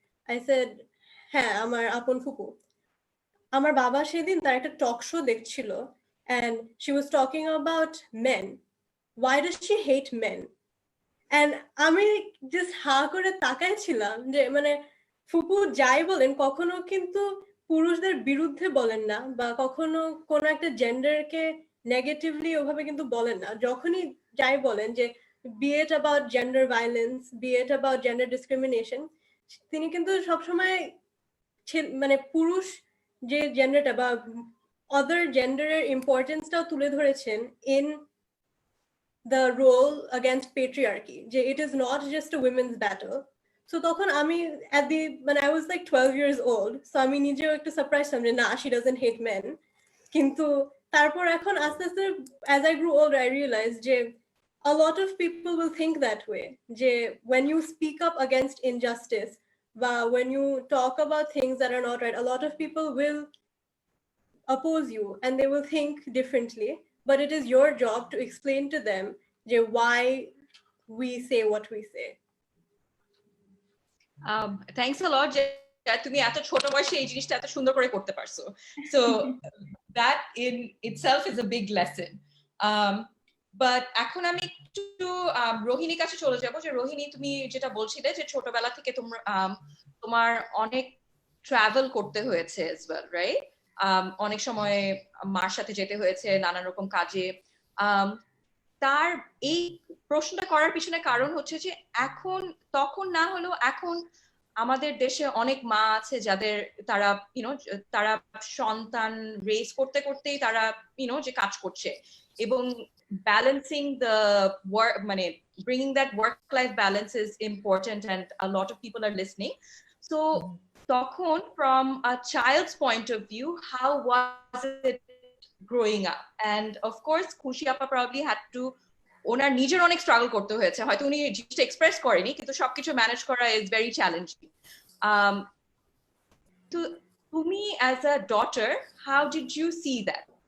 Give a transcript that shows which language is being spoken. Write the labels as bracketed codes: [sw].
[en] I said [bn] হ্যাঁ, আমার আপন ফুপু। আমার বাবা সেদিন তার একটা টক শো দেখছিল, [en] and she was talking about men. Why does she hate men? And [bn] আমি জাস্ট হা করে তাকায় ছিলাম যে মানে ফুপু যাই বলেন কখনো কিন্তু পুরুষদের বিরুদ্ধে বলেন না বা কখনো কোনো একটা জেন্ডারকে নেগেটিভলি ওভাবে কিন্তু বলেন না। যখনই যাই বলেন যে [en] be it about gender violence, be it about gender discrimination, [bn] তিনি কিন্তু সবসময় মানে পুরুষ যে জেন্ডারটা বা [en] other [bn] জেন্ডারের ইম্পর্টেন্সটাও তুলে ধরেছেন [en] in the role against patriarchy, যে it is not just a women's battle. So [bn] তখন আমি [en] when I was like 12 years old, so [bn] আমি নিজেও একটু সারপ্রাইজ ছিলাম যে না, [en] she doesn't hate men. [bn] কিন্তু তারপর এখন আস্তে আস্তে [en] as I grew older I realized যে a lot of people will think that way, যে when you speak up against injustice, when you talk about things that are not right, a lot of people will oppose you and they will think differently, but it is your job to explain to them why we say what we say. Thanks a lot [bn] যে তুমি এত ছোট বয়সে এই জিনিসটা এত সুন্দর করে করতে পারছো। [en] So that in itself is a big lesson. [bn] But এখন আমি একটু রোহিণীর কাছে চলে যাব, যে রোহিণী তুমি যেটা বলছিলে যে ছোটবেলা থেকে তোমার অনেক ট্রাভেল করতে হয়েছে [en] as well, right? [bn] অনেক সময় মার সাথে যেতে হয়েছে নানান রকম কাজে। তার এই প্রশ্নটা করার পিছনে কারণ হচ্ছে যে এখন তখন না হলেও এখন আমাদের দেশে অনেক মা আছে যাদের তারা তারা সন্তান রেজ করতে করতেই তারা যে কাজ করছে এবং ব্যালেন্সিং দ্য ওয়ার্ক মানে [en] bringing that work life balance is important and a lot of people are listening. So [bn] তখন [en] from a child's point of view, how was it growing up? And of course [bn] খুশি আপা [en] probably had to [bn] ওনার নিজের অনেক struggle করতে হয়েছে, হয়তো উনি জিনিসটা এক্সপ্রেস করেনি কিন্তু সবকিছু ম্যানেজ করা [en] Is very challenging. [bn] তো তুমি [en] As a daughter how did you see that?